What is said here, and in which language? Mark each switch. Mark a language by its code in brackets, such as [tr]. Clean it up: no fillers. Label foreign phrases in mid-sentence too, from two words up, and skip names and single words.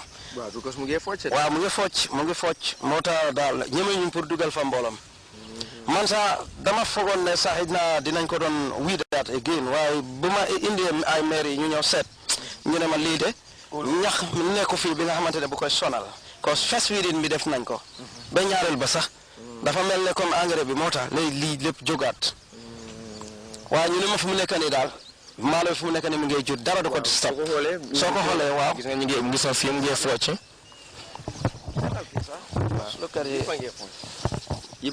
[wo] waaw because mu ngi focc waaw mu ngi focc moo tax daal ñeme ñu pour dugal fa mbooloom man sax dama fogoon ne sax na dinañ ko doon weedaat again waaye bu ma indi ay maire yi ñu ñëw seet ñu ne ma lii de ñax nekku fii bi nga xamante ne bu koy sonal cause [en] first weeding [wo] bi def nañ ko ba ñaareel ba sax dafa mel ne [fr] comme engrais [wo] bi moo tax lii lépp jógaat waaye ñu ne ma fu mu nekk nii daal maalo bi fu mu nekk nii mu ngi jur dara du ko stop soo ko xoolee waaw gis nga ñu ngi gis fii mu ngi focc yëpp